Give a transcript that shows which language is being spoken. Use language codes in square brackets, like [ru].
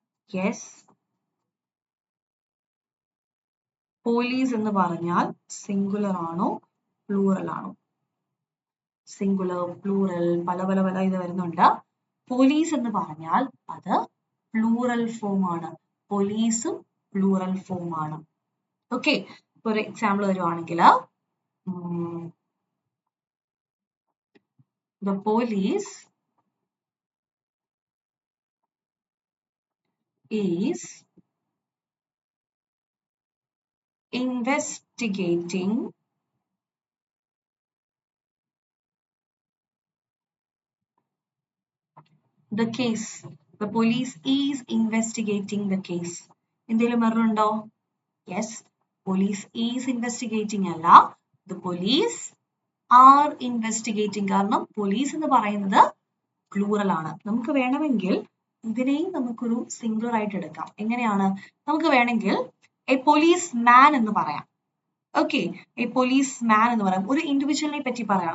[ml] Yes, police എന്ന് പറഞ്ഞാൽ singular ആണോ പ്ലൂറൽ ആണോ? സിംഗുലർ, പ്ലൂറൽ, പല പല പല ഇത് വരുന്നുണ്ട്. പോലീസ് എന്ന് പറഞ്ഞാൽ അത് പ്ലൂറൽ ഫോം ആണ്. പോലീസും പ്ലൂറൽ ഫോം ആണ്. ഓക്കെ, ഒരു എക്സാമ്പിൾ വരുവാണെങ്കിൽ [en] the police is investigating the case. The police is investigating the case. [ml] എന്തെങ്കിലും പറഞ്ഞുണ്ടോ? [en] yes, police is investigating [ml] അല്ല, [en] the police are investigating. [ml] കാരണം പോലീസ് എന്ന് പറയുന്നത് പ്ലൂറൽ ആണ്. നമുക്ക് വേണമെങ്കിൽ ഇതിനെയും നമുക്കൊരു സിംഗുലർ ആയിട്ട് എടുക്കാം. എങ്ങനെയാണ്? നമുക്ക് വേണമെങ്കിൽ എ പോലീസ് മാൻ എന്ന് പറയാം. ഓക്കെ, എ പോലീസ് മാൻ എന്ന് പറയാം, ഒരു ഇൻഡിവിജ്വലിനെ പറ്റി പറയാം.